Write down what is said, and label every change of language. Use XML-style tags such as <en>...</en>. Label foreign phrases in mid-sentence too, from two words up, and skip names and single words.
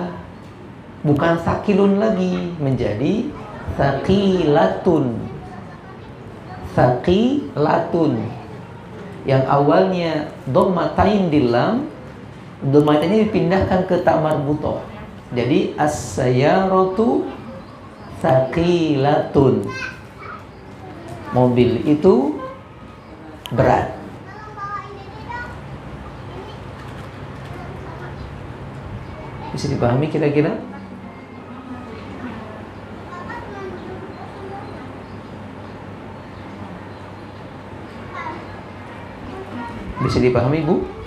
<id>Bukan thaqilun lagi, menjadi thaqilatun. Thaqilatun. Yang awalnya dhammatain di lam, dhammatanya dipindahkan ke ta marbuthah.</id> <ar>Jadi السيارةُ ثقيلةٌ.</ar> <id>Mobil itu berat. Bisa dipahami kira-kira? Bisa dipahami, Bu?</id>